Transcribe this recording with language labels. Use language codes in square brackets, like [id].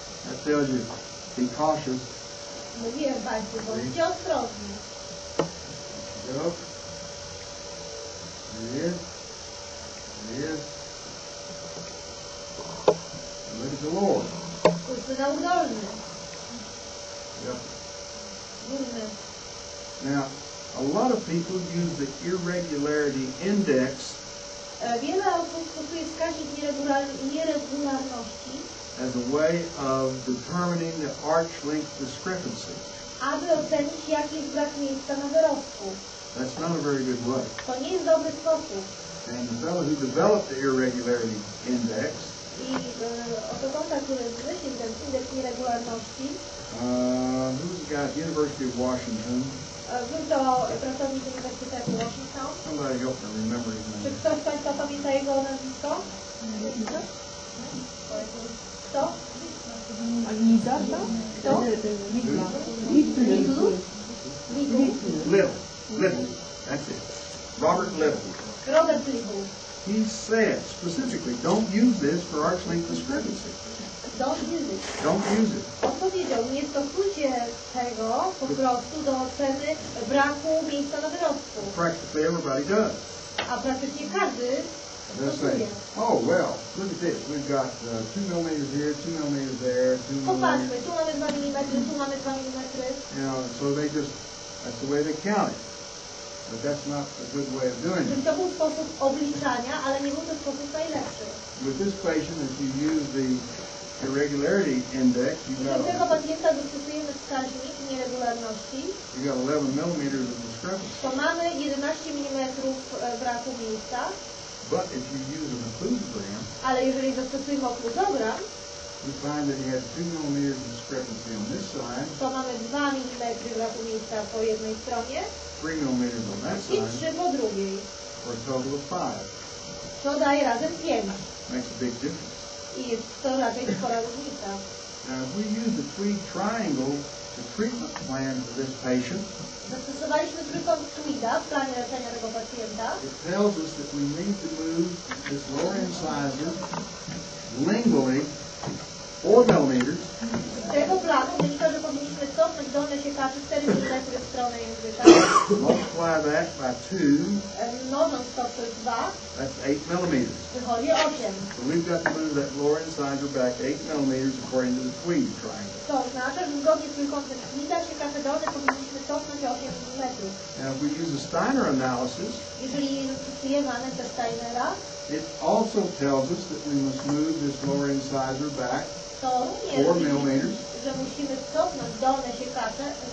[en] That tells you, be cautious. [pl] Mówiłem Państwu, bądźcie ostrożni. [en] Go. There it is. There it is. Look at the lower. [pl] Spójrzmy na udolny. [en] Yep. [pl] Górny. [en] Now, a lot of people use the irregularity index [pl] Wiele osób stosuje wskaźnik nieregularności, [en] as a way of determining the arch length discrepancy. [pl] aby ocenić, jaki jest brak miejsca na wyrostku. [en] That's not a very good way. [pl] To nie jest dobry sposób. [en] And the fellow who developed the irregularity index, [pl] I ortodonta, który wymyślił ten indeks nieregularności, [en] who's the guy at the University of Washington? [pl] był to pracownik Uniwersytetu Washington. [en] Somebody help me remember his [pl] Czy [en] name. [pl] ktoś z Państwa pamięta jego nazwisko? Kto? Kto? [en] Little. That's it. Robert Little. [pl] Robert Little. [en] He said specifically, don't use this for arch length discrepancy. Don't use it. Don't use it. [pl] On powiedział, nie stosujcie tego po prostu do oceny braku miejsca na wyrostku. [en] Practically everybody does. [pl] A praktycznie każdy [en] They'll say, [pl] stosuje. [en] oh, well, look at this. We've got 2 millimeters here, 2 millimeters there, 2 [pl] Popatrzmy, [en] millimeters. [pl] tu mamy 2 mm, tu mamy 2 mm. [en] You know, so that's the way they count it. But that's not a good way of doing [pl] Czyli [en] it. [pl] to był sposób obliczania, ale nie był to sposób najlepszy. [en] With this patient, if you use the irregularity index, [pl] Jeśli do tego pacjenta zastosujemy wskaźnik nieregularności, [en] you got 11 millimeters of discrepancy. [pl] to mamy 11 mm braku miejsca, [en] But if you use an occlusogram, [pl] ale jeżeli zastosujemy okluzogram, [en] we find that he has 2 millimeters of discrepancy on this side, [pl] to mamy 2 mm braku miejsca po jednej stronie [en] 3 millimeters on that [pl] i [en] side, [pl] 3 po drugiej. [en] for a total of 5. [pl] To daje razem 5. [en] Makes a big difference. [pl] I jest to raczej spora różnica. [en] Now, if we use the tweed triangle, the treatment plan for this patient, [pl] Zastosowaliśmy trójkąt Tweeda w planie leczenia tego pacjenta. [en] it tells us that we need to move this lower incisor lingually 4 millimeters, [pl] Z tego planu wynika, że powinniśmy cofnąć dolne siekacze 4 mm w stronę języka, [en] multiply that by 2, [pl] mnożąc to przez 2, [en] that's 8 millimeters. [pl] wychodzi 8. [en] So we've got to move that lower incisor back 8 millimeters according to the tweed triangle. [pl] To oznacza, że zgodnie z trójkątem Tweeda siekacze dolne powinniśmy cofnąć 8 mm. [en] Now, if we use a Steiner analysis, [pl] Jeżeli zastosujemy analizę Steinera, [en] it also tells us that we must move this lower incisor back [pl] to [en] 4 [pl] również, [en] millimeters. [pl] że musimy cofnąć dolne siekacze,